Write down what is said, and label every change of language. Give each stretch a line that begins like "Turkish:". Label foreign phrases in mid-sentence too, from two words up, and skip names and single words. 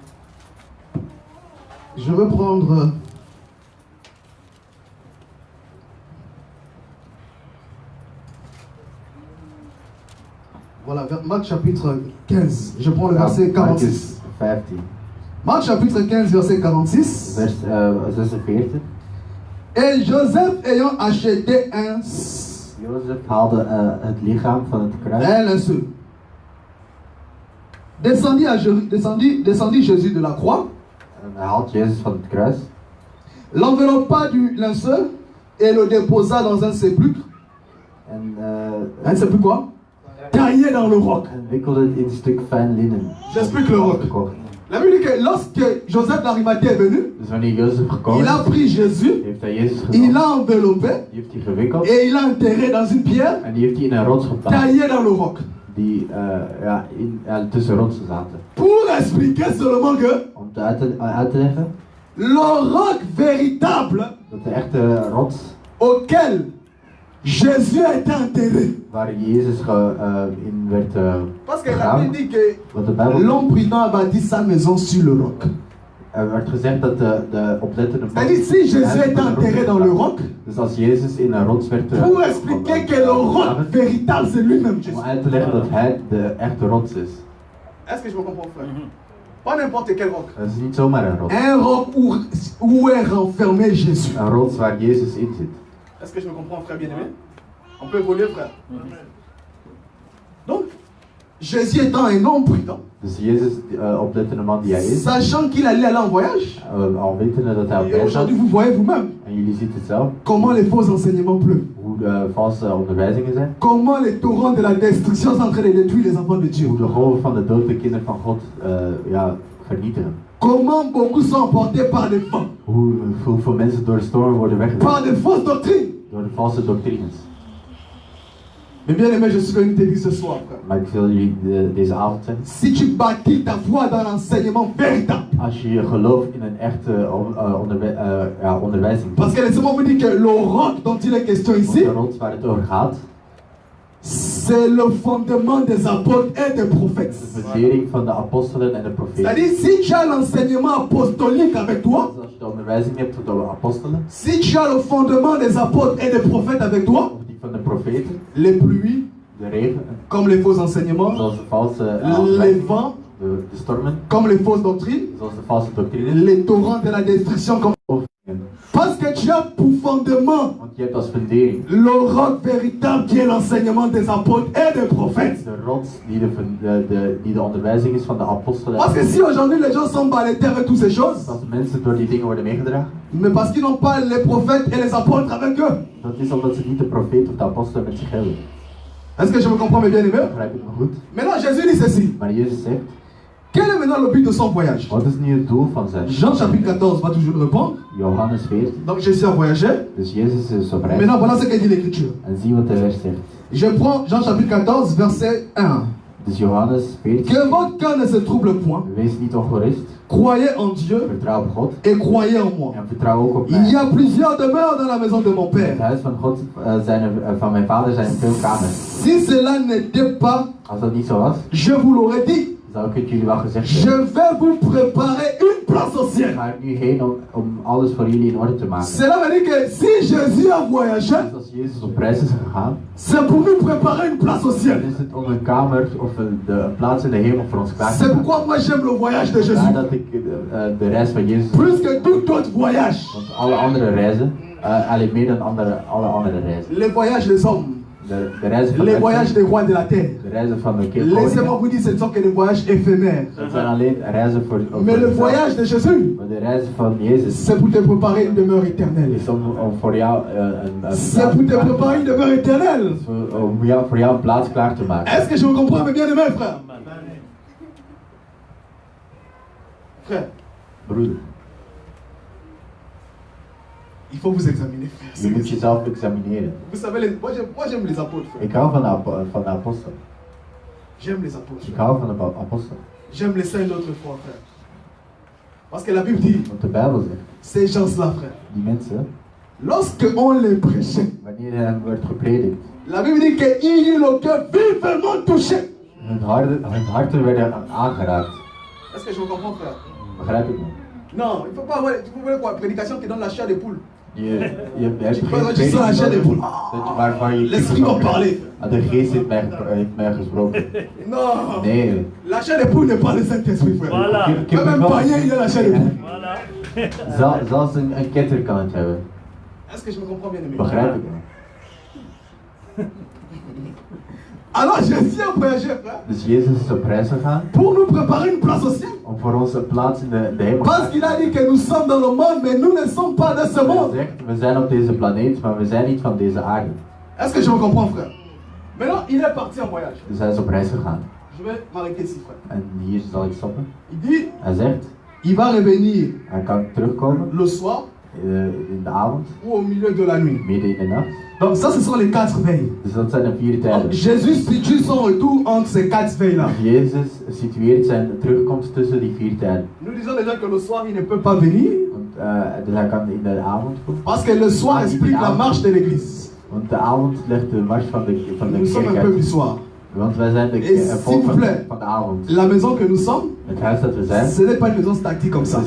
French: Je veux prendre voilà, Marc chapitre 15. Je prends le verset 46. Marcus 15. Marc chapitre 15, verset 46. Vers 46. Et Joseph ayant acheté un
Dutch: Jozef haalde het lichaam van het kruis.
French: linceul. Descendit Jésus de la croix,
Dutch: En hij haalt Jezus van het kruis.
French: l'enveloppa du linceul et le déposa dans un sépulcre.
Dutch: En
French: Un sépulcre quoi? Taillé dans le roc.
Dutch: wikkelde het in een stuk fijn linnen.
French: J'explique le roc.
Dutch: Gekocht.
French: La Bible dit que lorsque Joseph d'Arimathée est venu,
Dutch: Dus wanneer Jozef gekomen
French: il a
Dutch: is,
French: pris Jésus,
Dutch: heeft hij Jezus
French: il
Dutch: genomen.
French: l'a enveloppé
Dutch: Die heeft hij gewikkeld.
French: et il l'a enterré dans une pierre
Dutch: En die heeft hij in een rots geplaatst.
French: taillée dans le roc.
Dutch: Die tussen rotsen zaten.
French: Pour expliquer seulement que
Dutch: Om uit te leggen
French: le roc véritable
Dutch: dat de echte rots
French: auquel Jésus a été enterré.
Dutch: waar Jezus in werd
French: Parce que la
Dutch: begraven.
French: Bible dit que
Dutch: Want de Bijbel
French: l'homme prudent a bâti sa maison sur le roc.
Dutch: er werd gezegd dat de oplettende man...
French: C'est-à-dire, si Jésus est enterré dans le roc,
Dutch: Dus als Jezus in een rots werd...
French: pour expliquer que le roc véritable, c'est lui-même Jésus.
Dutch: Om uit te leggen dat hij de echte rots is.
French: Est-ce que je me comprends, frère? Pas n'importe quel roc.
Dutch: Dat is niet zomaar een rots.
French: Un roc où est renfermé Jésus.
Dutch: Een rots waar Jezus in zit.
French: Est-ce que je me comprends, frère bien-aimé? On peut évoluer, frère. Donc, Jésus étant un homme prudent,
Dutch: Dus Jezus, oplettende man die hij is,
French: sachant qu'il allait aller en voyage,
Dutch: al wetende dat hij op
French: et
Dutch: reis was,
French: aujourd'hui vous voyez vous-même
Dutch: en jullie zien het zelf,
French: comment les faux enseignements pleuvent,
Dutch: hoe de valse onderwijzingen zijn,
French: comment les torrents de la destruction sont en train de détruire les enfants de Dieu,
Dutch: hoe de golven van de dood de kinderen van God vernietigen.
French: comment beaucoup sont emportés par les vents,
Dutch: Hoeveel mensen door de storm worden weggedragen,
French: par des fausses doctrines.
Dutch: door de valse doctrines.
French: Mais bien aimé, je suis venu te dire ce soir, frère.
Dutch: Maar ik wil jullie deze avond zeggen,
French: Si tu bâtis ta foi dans l'enseignement véritable,
Dutch: als je gelooft in een echte onderwijzing,
French: parce que laissez-moi vous dire que le roc dont il est question ici,
Dutch: de rots waar het over gaat,
French: c'est le fondement des apôtres et des prophètes.
Dutch: de fundering van de apostelen en de profeten.
French: C'est-à-dire, si tu as l'enseignement apostolique avec toi,
Dutch: Dus als je de onderwijzing hebt van de apostelen,
French: si tu as le fondement des apôtres et des prophètes avec toi,
Dutch: of die van de profeten,
French: les pluies,
Dutch: de regen,
French: comme les faux enseignements,
Dutch: zoals de valse
French: les vents,
Dutch: de stormen,
French: comme les fausses doctrines,
Dutch: zoals de valse doctrines,
French: les torrents de la destruction. Parce que tu as pour fondement
Dutch: want je hebt als fundering
French: le roc véritable qui est l'enseignement des apôtres et des prophètes.
Dutch: de rots die de onderwijzing is van de apostelen.
French: Parce que si aujourd'hui les gens sont balayés avec toutes ces choses,
Dutch: Als mensen door die dingen worden meegedragen,
French: mais parce qu'ils n'ont pas les prophètes et les apôtres avec eux.
Dutch: dat is omdat ze niet de profeet of de apostelen met zich hebben.
French: Est-ce que je me comprends, mes bien-aimés?
Dutch: Begrijp ik me goed?
French: Maintenant, Jésus dit ceci.
Dutch: Maar Jezus zegt,
French: Quel est maintenant le but de son voyage?
Dutch: wat is nu het doel van zijn?
French: Jean chapitre 14 va toujours répondre.
Dutch: Johannes 14.
French: Donc Jésus a voyagé.
Dutch: Dus Jezus is op reis.
French: Maintenant, voilà ce que dit l'Écriture.
Dutch: En zie wat de vers zegt.
French: Je prends Jean chapitre 14, verset 1.
Dutch: Dus Johannes 14.
French: Que votre cœur ne se trouble point.
Dutch: Wees niet ongerust.
French: Croyez en Dieu
Dutch: Vertrouw op God.
French: et croyez en moi.
Dutch: En vertrouw ook op
French: Il y
Dutch: mij.
French: a plusieurs demeures dans la maison de mon
Dutch: In het
French: Père.
Dutch: huis van God, van mijn vader zijn veel kamers.
French: Si cela n'était pas,
Dutch: Als dat niet zo was,
French: je vous l'aurais dit.
Dutch: zou ik het jullie wel gezegd
French: Je
Dutch: hebben.
French: vais vous préparer une place au ciel.
Dutch: Ga ik nu heen om alles voor jullie in orde te maken.
French: Cela veut dire que si Jésus a voyagé,
Dutch: Dus als Jezus op reis is gegaan,
French: c'est pour nous préparer une place au
Dutch: dan
French: ciel.
Dutch: is het om een kamer of een plaats in de hemel voor ons klaar te
French: C'est
Dutch: maken.
French: pourquoi moi j'aime le voyage de Jésus.
Dutch: Vandaar dat ik de reis van Jezus,
French: Plus que tout autre voyage.
Dutch: want alle andere reizen, alleen meer dan alle andere reizen.
French: Les voyages des hommes.
Dutch: De reizen van
French: Les
Dutch: mensen,
French: voyages des rois de la terre.
Dutch: de reizen van de
French: Laissez-moi
Dutch: koningen,
French: vous dire, ce ne sont que des voyages éphémères.
Dutch: dat zijn alleen reizen voor
French: Mais le
Dutch: jezelf.
French: voyage de Jésus,
Dutch: Maar de reizen van Jezus
French: c'est pour te préparer une demeure éternelle.
Dutch: is om voor jou een
French: C'est pour te préparer une demeure éternelle.
Dutch: voor jou een plaats klaar te maken.
French: Est-ce que je me comprends, mes bien-aimés, frère? Frère,
Dutch: Broeder,
French: il faut vous examiner, frère.
Dutch: je moet jezelf examineren.
French: Vous savez, moi j'aime les apôtres, frère.
Dutch: Ik hou van de apostel.
French: J'aime les apôtres.
Dutch: Ik hou van de apostel.
French: J'aime les saints d'autres fois, frère. Parce que la Bible dit,
Dutch: Want de Bijbel zegt,
French: ces gens-là, frère,
Dutch: die mensen,
French: lorsque on les prêchait,
Dutch: wanneer hem werd gepredikt,
French: la Bible dit qu'ils eurent le cœur vivement touché.
Dutch: hun harten werden aangeraakt.
French: Est-ce que je me comprends, frère?
Dutch: Begrijp ik me?
French: Non, il ne faut pas avoir quoi, prédication qui donne la chair des poules.
Dutch: Je hebt
French: Tu
Dutch: geen
French: sens la chair des poules.
Dutch: waarvan je
French: L'esprit va parler.
Dutch: de geest heeft mij gesproken.
French: Non,
Dutch: Nee.
French: la chair des poules n'est pas le Saint-Esprit, frère. Voilà. Même un païen, il a la chair des poules. Voilà.
Dutch: Zelfs een ketter kan het hebben.
French: Est-ce que je me comprends bien, aimé?
Dutch: Begrijp ik me?
French: Alors Jésus a voyagé, frère,
Dutch: Dus Jezus is op reis gegaan
French: pour nous préparer une place au ciel.
Dutch: om voor ons een plaats in de hemel te
French: Parce qu'il a dit que nous sommes dans le monde, mais nous ne sommes pas de ce
Dutch: Hij
French: monde.
Dutch: zegt, we zijn op deze planeet, maar we zijn niet van deze aarde.
French: Est-ce que je me comprends, frère? Maintenant, il est parti en voyage.
Dutch: Dus hij is op reis gegaan.
French: Je vais m'arrêter ici, frère.
Dutch: En hier zal ik stoppen.
French: Il dit,
Dutch: Hij zegt,
French: il va revenir
Dutch: hij kan terugkomen
French: le soir
Dutch: in de avond,
French: ou au milieu de la nuit.
Dutch: midden in de nacht.
French: Donc ça, ce sont les 4 veilles.
Dutch: Dus dat zijn de 4
French: Donc,
Dutch: tijden.
French: Jésus situe son retour entre ces 4 veilles-là.
Dutch: Jezus situeert zijn terugkomst tussen die 4 tijden.
French: Nous disons déjà que le soir, il ne peut pas venir.
Dutch: Want dus hij kan in de avond komen.
French: Parce que le soir explique la marche de l'église.
Dutch: Want de avond ligt de mars van de
French: Nous sommes un
Dutch: kerk
French: peuple
Dutch: uit.
French: du soir.
Dutch: Want wij zijn
French: Et s'il
Dutch: volk
French: vous plaît,
Dutch: van de avond.
French: La maison que nous sommes,
Dutch: Het huis dat we zijn,
French: ce n'est pas une maison statique comme ça.